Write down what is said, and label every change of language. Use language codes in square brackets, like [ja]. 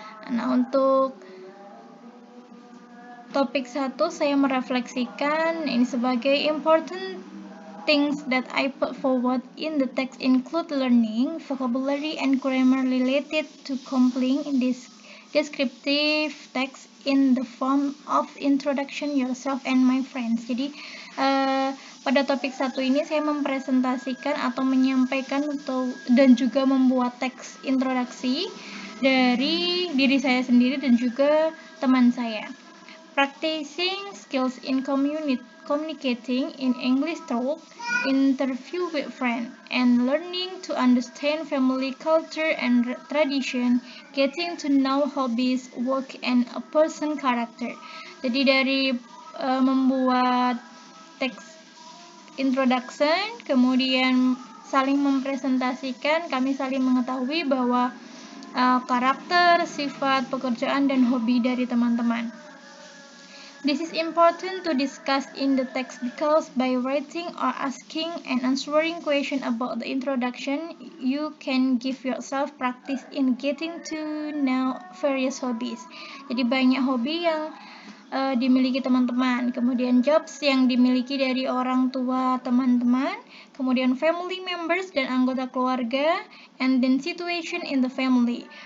[en] Nah, untuk topik 1 saya merefleksikan ini sebagai important things that I put forward in the text include learning, vocabulary, and grammar related to completing this descriptive text in the form of introduction yourself and my friends. [id] Jadi pada topik 1 ini saya mempresentasikan atau menyampaikan dan juga membuat teks introduksi dari diri saya sendiri dan juga teman saya. [en] Practicing skills in communicating in English talk, interview with friends, and learning to understand family culture and tradition, getting to know hobbies, work, and a person character. [id] Jadi dari membuat teks introduction, kemudian saling mempresentasikan, kami saling mengetahui bahwa karakter, sifat, pekerjaan, dan hobi dari teman-teman. [en] This is important to discuss in the text because by writing or asking and answering questions about the introduction, you can give yourself practice in getting to know various hobbies. [id] Jadi banyak hobi yang dimiliki teman-teman, kemudian jobs yang dimiliki dari orang tua teman-teman, kemudian family members dan anggota keluarga, and then situation in the family.